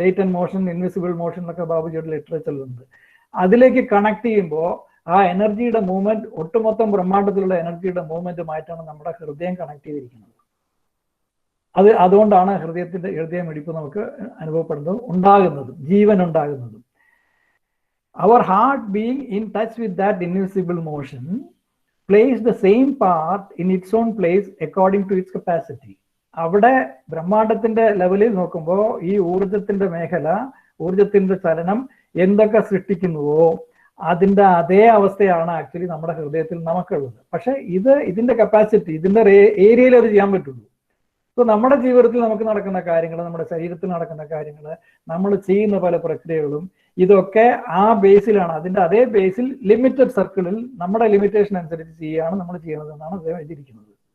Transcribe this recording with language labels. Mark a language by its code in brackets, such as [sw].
[ml] Latent motion, invisible motion എന്നൊക്കെ ബാബുജിയുടെ ലിറ്ററേച്ചറിലുണ്ട്. അതിലേക്ക് connect ചെയ്യുമ്പോൾ ആ എനർജിയുടെ മൂവ്മെന്റ്, ഒട്ടുമൊത്തം ബ്രഹ്മാണ്ടത്തിലുള്ള എനർജിയുടെ മൂവ്മെന്റുമായിട്ടാണ് നമ്മുടെ ഹൃദയം കണക്ട് ചെയ്തിരിക്കുന്നത്. അതുകൊണ്ടാണ് ഹൃദയമിടിപ്പ് നമുക്ക് അനുഭവപ്പെടുന്നതും ഉണ്ടാകുന്നതും ജീവൻ ഉണ്ടാകുന്നതും. [en] Our heart being in touch with that invisible motion plays the same part in its own place according to its capacity. [ml] അവിടെ ബ്രഹ്മാണ്ടത്തിന്റെ ലെവലിൽ നോക്കുമ്പോൾ ഈ ഊർജത്തിന്റെ മേഖല, ഊർജത്തിന്റെ ചലനം എന്തൊക്കെ സൃഷ്ടിക്കുന്നുവോ അതിന്റെ അതേ അവസ്ഥയാണ് ആക്ച്വലി നമ്മുടെ ഹൃദയത്തിൽ നമുക്കുള്ളത്. പക്ഷെ ഇതിന്റെ കപ്പാസിറ്റി, ഇതിന്റെ ഏരിയയിൽ അത് ചെയ്യാൻ പറ്റുള്ളൂ. ഇപ്പൊ നമ്മുടെ ജീവിതത്തിൽ നമുക്ക് നടക്കുന്ന കാര്യങ്ങൾ, നമ്മുടെ ശരീരത്തിൽ നടക്കുന്ന കാര്യങ്ങൾ, നമ്മൾ ചെയ്യുന്ന പല പ്രക്രിയകളും ഇതൊക്കെ ആ ബേസിലാണ്, അതിന്റെ അതേ ബേസിൽ ലിമിറ്റഡ് സർക്കിളിൽ നമ്മുടെ ലിമിറ്റേഷൻ അനുസരിച്ച് ചെയ്യുകയാണ് നമ്മൾ ചെയ്യുന്നത് എന്നാണ് അദ്ദേഹം എഴുതിയിരിക്കുന്നത്.